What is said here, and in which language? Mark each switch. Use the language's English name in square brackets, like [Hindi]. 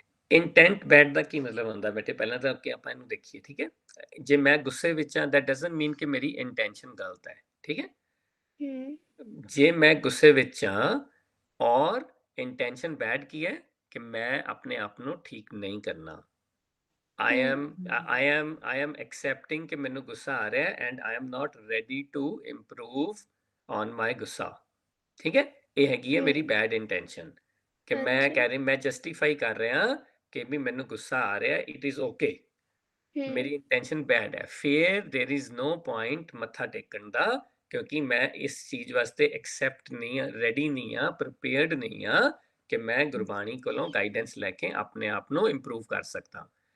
[Punjabi] Intent bed ਦਾ ਕੀ ਮਤਲਬ ਹੁੰਦਾ ਬੇਟੇ? ਪਹਿਲਾਂ ਤਾਂ ਕਿ ਆਪਾਂ ਇਹਨੂੰ ਦੇਖੀਏ, ਠੀਕ ਹੈ। ਜੇ ਮੈਂ ਗੁੱਸੇ ਵਿੱਚ ਹਾਂ, [English] that doesn't mean [Punjabi] ਕਿ ਮੇਰੀ ਇੰਟੈਂਸ਼ਨ ਗਲਤ ਹੈ, ਠੀਕ ਹੈ। ਜੇ ਮੈਂ ਗੁੱਸੇ ਵਿੱਚ ਹਾਂ ਔਰ ਇੰਟੈਂਸ਼ਨ ਬੈਡ ਕੀ ਹੈ ਕਿ ਮੈਂ ਆਪਣੇ ਆਪ ਨੂੰ ਠੀਕ ਨਹੀਂ ਕਰਨਾ। [English] I am accepting [Punjabi] ਕਿ ਮੈਨੂੰ ਗੁੱਸਾ ਆ ਰਿਹਾ [English] and I am not ready to improve on my ਗੁੱਸਾ, ਠੀਕ ਹੈ। [Punjabi] ਇਹ ਹੈਗੀ ਹੈ ਮੇਰੀ ਬੈਡ ਇੰਟੈਂਸ਼ਨ ਕਿ ਮੈਂ ਕਹਿ ਰਿਹਾ, ਮੈਂ ਜਸਟੀਫਾਈ ਕਰ ਰਿਹਾ ਕਿ ਵੀ ਮੈਨੂੰ ਗੁੱਸਾ ਆ ਰਿਹਾ, [English] it is okay, [Punjabi] ਮੇਰੀ ਇੰਟੈਂਸ਼ਨ ਬੈਡ ਹੈ। ਫਿਰ [English] there is no point [Punjabi] ਮੱਥਾ ਟੇਕਣ ਦਾ, ਕਿਉਂਕਿ ਮੈਂ ਇਸ ਚੀਜ਼ ਵਾਸਤੇ ਐਕਸੈਪਟ ਨਹੀਂ ਹਾਂ, ਰੈਡੀ ਨਹੀਂ ਹਾਂ, ਪ੍ਰਪੇਅਰਡ ਨਹੀਂ ਹਾਂ ਕਿ ਮੈਂ ਗੁਰਬਾਣੀ ਕੋਲੋਂ ਗਾਈਡੈਂਸ ਲੈ ਕੇ ਆਪਣੇ ਆਪ ਨੂੰ ਇੰਪਰੂਵ ਕਰ ਸਕਦਾ।